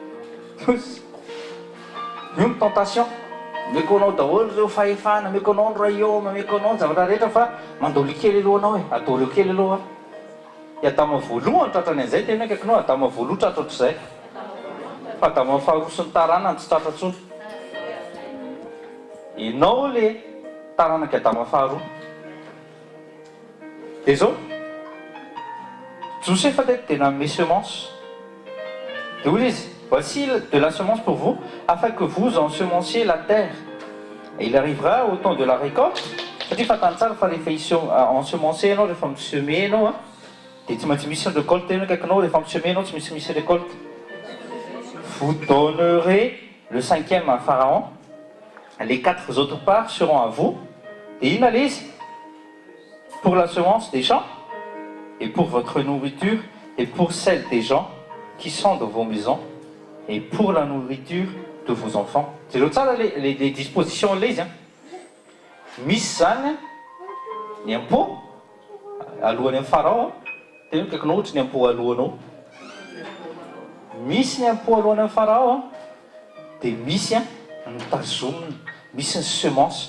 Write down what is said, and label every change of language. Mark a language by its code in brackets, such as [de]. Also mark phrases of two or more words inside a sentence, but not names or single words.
[mg] io ny tentation meko anao daholo reo fahefana meko anao ny royaume meko anao ny zavatra rehetra fa mandoly kely aloha anao hoe atao reo kely aloha adama voaloha ny tratrany an'izay tena kaikinao adama voaloha tratra ohatr'izay fa adama faharosy ny tarana ny tsy tratra tsony ianao le taranaky adama faharoa dia zao Joseph dia nanome semence dia hoy izy [fr] voici de la semence pour vous afin que vous ensemenciez la terre et il arrivera au temps de la récolte [mg] satria fantany tsara fa rehefa ensemencer ianao rehefa misemer ianao dia tsy maintsy misy ny récolte eny kaikinao rehefa misemer ianao tsy misy récolte. [fr] Vous donnerez le 5e à Pharaon, les 4 autres parts seront à vous et une liste pour la semence des champs et pour votre nourriture et pour celle des gens qui sont dans vos maisons et pour la nourriture de vos enfants. [mg] Jereo tsara [fr] les dispositions [mg] ilay izy a. Misy zany a ny impôt alohany amin'ny farao a tena kaikanao ohatra ny impôt alohanao. Misy ny impôt alohany amin'ny farao a dia misy a ny tazomina, misy ny semence.